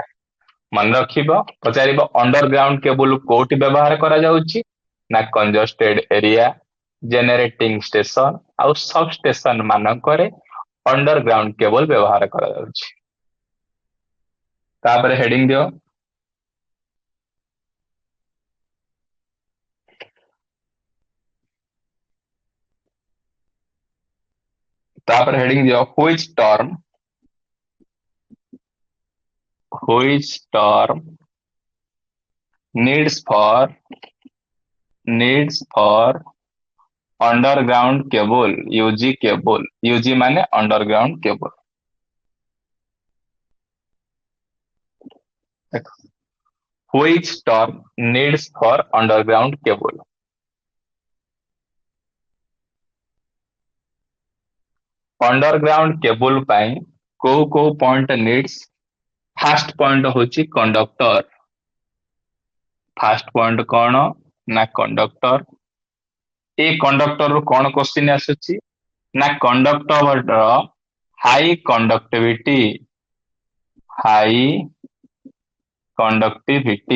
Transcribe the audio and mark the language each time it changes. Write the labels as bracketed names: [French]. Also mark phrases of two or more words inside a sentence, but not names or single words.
[Odia] ମନେ ରଖିବ, ପଚାରିବ [English] underground cable [Odia] କୋଉଠି ବ୍ୟବହାର କରାଯାଉଛି ନା [English] congested area, generating station [Odia] ଆଉ [English] sub station [Odia] ମାନଙ୍କରେ [English] underground cable [Odia] ବ୍ୟବହାର କରାଯାଉଛି। ତାପରେ ହେଡିଂ ଦିଅ। ତାପରେ ହେଡିଂ ଦିଅ [English] which term needs for underground cable, UG cable, UG ମାନେ underground cable। which term needs for underground cable। underground cable [Odia] ପାଇଁ କୋଉ କୋଉ [English] point needs. first point [Odia] ହଉଛି କଣ୍ଡକ୍ଟର। [English] first point [Odia] କଣ ନା କଣ୍ଡକ୍ଟର। ଏଇ କଣ୍ଡକ୍ଟର ରୁ କଣ କ୍ୱେଶ୍ଚିନ୍ ଆସୁଛି ନା [English] conductor high conductivity, high conductivity.